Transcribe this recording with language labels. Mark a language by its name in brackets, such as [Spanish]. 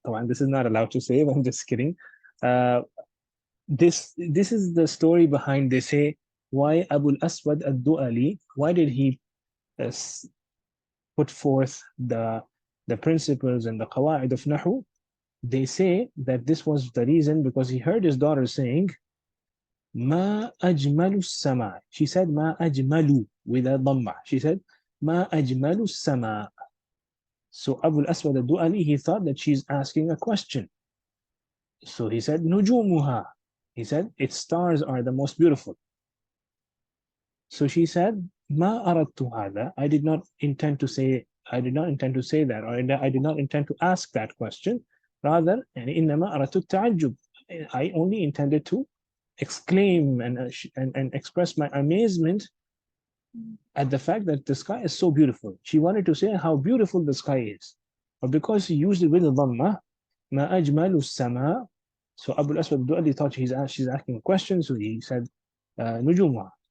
[English] طبعا this is not allowed to say, but I'm just kidding. This is the story behind, they say, why Abu al-Aswad al-Du'ali, why did he uh, put forth the principles and the qawa'id of Nahu? They say that this was the reason because he heard his daughter saying [Arabic] ما أجمل السماء. [English] She said [Arabic] ما أجمل [English] with a dhamma. She said [Arabic] ما أجمل السماء. [English] So Abu al-Aswad al-Du'ali, he thought that she's asking a question. So he said [Arabic] نجومها. [English] He said its stars are the most beautiful. So she said [Arabic] ما أردت هذا. [English] I did not intend to say that, or I did not intend to ask that question. Rather, [Arabic] يعني إنما أردت التعجب. [English] I only intended to exclaim and express my amazement at the fact that the sky is so beautiful. She wanted to say how beautiful the sky is. But because he used it with the dhamma, [Arabic] ما أجمل السماء. [English] So Abu al-Aswad al-Du'ali thought she's asking a question, so he said [Arabic] نجومها.